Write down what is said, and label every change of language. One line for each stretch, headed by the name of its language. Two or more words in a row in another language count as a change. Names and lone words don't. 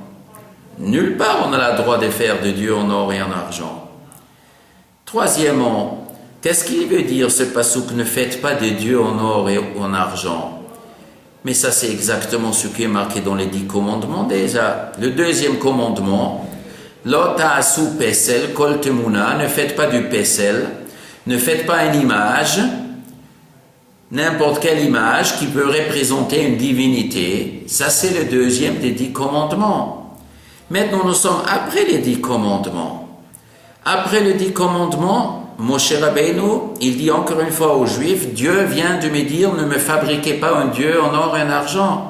French: Nulle part on a le droit de faire de Dieu en or et en argent. Troisièmement, qu'est-ce qu'il veut dire ce passouk? Ne faites pas de Dieu en or et en argent. Mais ça, c'est exactement ce qui est marqué dans les 10 commandements déjà. Le deuxième commandement,
Hebrew: לא תעשו פסל כל תמונה,
French: ne faites pas du pesel, ne faites pas une image, n'importe quelle image qui peut représenter une divinité. Ça, c'est le deuxième des 10 commandements. Maintenant, nous sommes après les 10 commandements. Après les 10 commandements, Moshe Rabbeinu, il dit encore une fois aux Juifs, Dieu vient de me dire, ne me fabriquez pas un Dieu en or et en argent.